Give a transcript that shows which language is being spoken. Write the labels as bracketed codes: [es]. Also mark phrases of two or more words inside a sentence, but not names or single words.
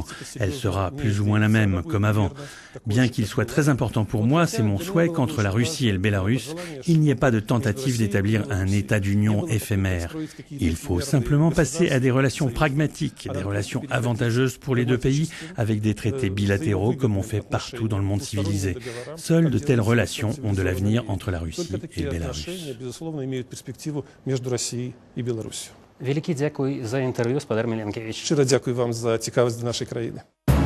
[fr] Elle sera plus ou moins la même, comme avant. Bien qu'il soit très important pour moi, c'est mon souhait qu'entre la Russie et le Bélarus, il n'y ait pas de tentative d'établir un état d'union éphémère. Il faut simplement passer à des relations pragmatiques, des relations avantageuses pour les deux pays, avec des traités bilatéraux comme on fait partout dans le monde civilisé. Seules de telles relations ont de l'avenir entre la Russie et le Bélarus. [uk] Велике дякую за інтерв'ю з Спадар Міленкевич. Щиро дякую вам за цікавість до нашої країни.